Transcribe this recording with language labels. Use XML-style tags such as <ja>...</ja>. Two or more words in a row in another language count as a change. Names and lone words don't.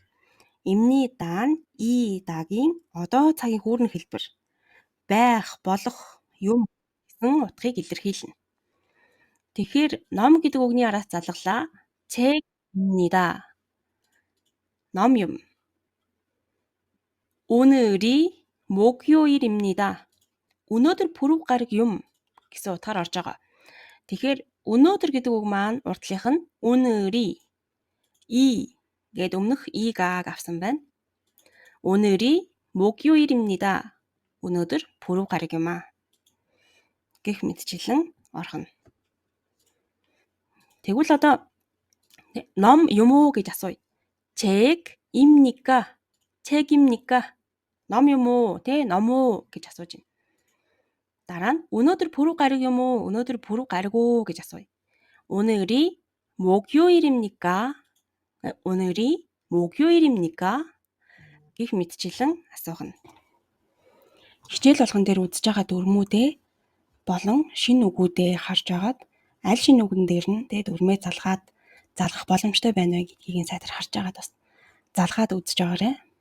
<mn>Имнида нь и дагийн одоо цагийн хүүрнэх хэлбэр байх, болох, юм гэсэн утгыг илэрхийлнэ. Тэгэхээр ном гэдэг үгний араас залглаа. 책입니다. ном юм.</mn> <ko>오늘이 목요일입니다.</ko> <mn>өнөөдөр пүрэв гараг юм гэсэн утгаар орж байгаа. Тэгэхээр өнөөдөр гэдэг үг маань урдлынх нь 오늘이 и гээд өмнөх игааг авсан байна.</mn> <ko>오늘이 목요일입니다.</ko> <mn>өнөөдөр пүрэв гараг юм аа гэх мэтчилэн орхино. Тэгвэл одоо ном юм уу гэж асууя.</mn> <ko>책입니까? 책입니까?</ko> <mn>ном юм уу? ном уу гэж асууж байна. дараа нь өнөөдөр пүрэв гараг юм уу? өнөөдөр пүрэв гараг уу гэж асууя.</mn> <ko>오늘이 목요일입니까? Өнөөдрийн 목요일입니까?</ko> <mn>Гэх мэтчилэн асуух нь. Хичээл болгон дээр үзэж байгаа дүрмүүдээ болон шинэ үгүүдээ харж агаад аль шинэ үгэн дээр нь дүрмээ залгаад залгах боломжтой байна вэ гэдгийг сайтар харж агаад бас залгаад үзэж байгаарай.</mn>